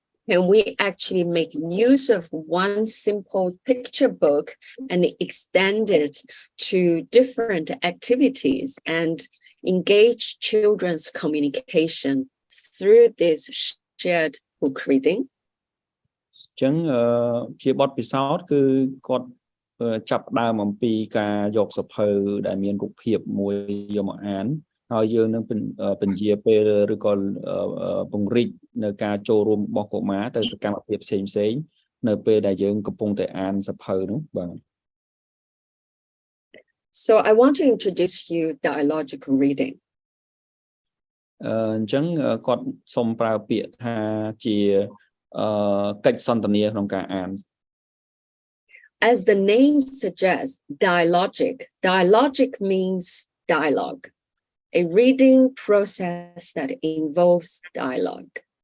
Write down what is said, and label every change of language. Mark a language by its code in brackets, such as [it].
[en] Can we actually make use of one simple picture book and extend it to different activities and engage children's communication through this shared book reading? [km] ចឹងជាបទពិសោធន៍គឺគាត់ចាប់ដើមអំពីការយកសៀវភៅដែលមានរូបភាពមួយយកមកអានហើយយើងនឹងពន្យាពេលឬក៏ពង្រីកនៅការចូលរួមរបស់កុមារទៅសកម្មភាពផ្សេងៗនៅពេលដែលយើងកំពុងតែអានសៀវភៅនោះបាទ [en] So I want to introduce you dialogic reading. [km] អញ្ចឹងគាត់សូមប្រើពាក្យថាជាកិច្ចសន្ទនាក្នុងការអាន [en] As the name suggests, dialogic means dialogue, a reading process that involves dialogue.